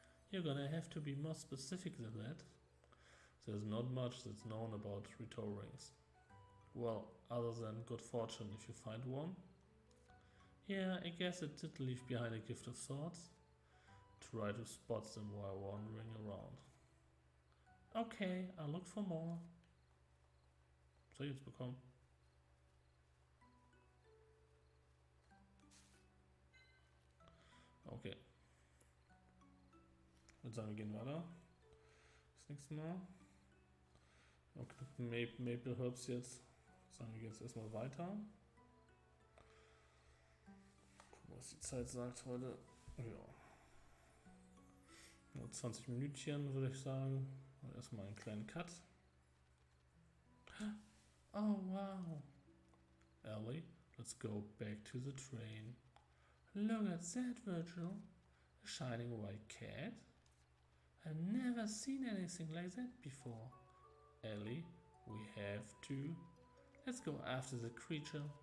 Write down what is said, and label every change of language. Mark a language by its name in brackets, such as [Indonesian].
[English] You're gonna have to be more specific than that. There's not much that's known about rhetor rings. Well, other than good fortune if you find one. Yeah, I guess it did leave behind a gift of sorts. Try to spot them while wandering around. Okay, I'll look for more. [German] Soll ich jetzt bekommen? Okay. Ich würde sagen, wir gehen weiter. Das nächste Mal. Okay, Maple Herbs jetzt. Sagen wir jetzt erstmal weiter. Gucken, was die Zeit sagt heute. Ja. Nur 20 Minütchen würde ich sagen. Und erstmal einen kleinen Cut. Oh wow. [English] Ellie, let's go back to the train. Look at that, Virgil. A shining white cat. I've never seen anything like that before. Ellie, we have to. Let's go after the creature.